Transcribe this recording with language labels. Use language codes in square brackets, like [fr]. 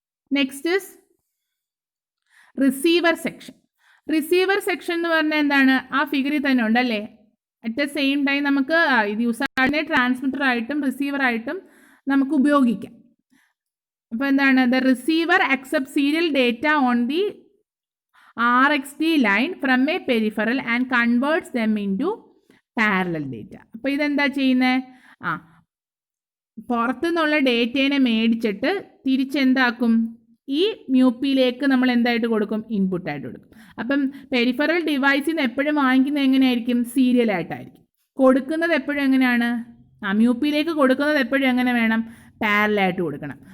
[en] Next is receiver section. [ml] Receiver section എന്ന് പറഞ്ഞാൽ എന്താണ്, ആ ഫിഗറിൽ തന്നെ ഉണ്ടല്ലേ. [en] at the same time [ml] നമുക്ക് ഇത് യൂസറിനെ ട്രാൻസ്മിറ്ററായിട്ടും റിസീവറായിട്ടും നമുക്ക് ഉപയോഗിക്കാം. അപ്പോൾ എന്താണ്, [en] The receiver accept serial data on the RxD line from a peripheral and converts them into parallel data. [ml] അപ്പോൾ ഇതെന്താ ചെയ്യുന്നത്, പുറത്തുനിന്നുള്ള ഡേറ്റേനെ മേടിച്ചിട്ട് തിരിച്ചെന്താക്കും, ഈ മ്യൂപ്പിയിലേക്ക് നമ്മൾ എന്തായിട്ട് കൊടുക്കും, ഇൻപുട്ടായിട്ട് കൊടുക്കും. അപ്പം പെരിഫറൽ ഡിവൈസിൽ നിന്ന് എപ്പോഴും വാങ്ങിക്കുന്നത് എങ്ങനെയായിരിക്കും, സീരിയലായിട്ടായിരിക്കും. കൊടുക്കുന്നത് എപ്പോഴും എങ്ങനെയാണ്, മ്യൂപ്പിയിലേക്ക് കൊടുക്കുന്നത് എപ്പോഴും എങ്ങനെ വേണം, പാരലായിട്ട് കൊടുക്കണം.